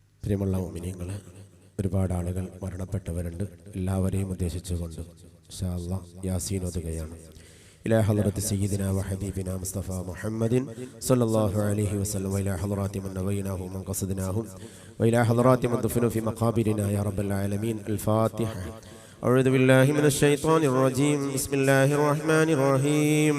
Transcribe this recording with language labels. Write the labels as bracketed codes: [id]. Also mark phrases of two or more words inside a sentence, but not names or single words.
[ml] പ്രിയമുള്ള മുഅ്മിനീങ്ങളെ, ഒരുപാട് ആളുകൾ മരണപ്പെട്ടവരുണ്ട്. എല്ലാവരെയും ഉദ്ദേശിച്ചുകൊണ്ട് [ar] إن شاء الله [ml] യാസീൻ ഓതുകയാണ്. [ar] إلى حضرة سيدنا وحبيبنا مصطفى محمد صلى الله عليه وسلم وإلى حضرات من نويناه ومن قصدناه وإلى حضرات من دفنوا في مقابرنا يا رب العالمين. الفاتحة. أعوذ بالله من الشيطان الرجيم. بسم الله الرحمن الرحيم.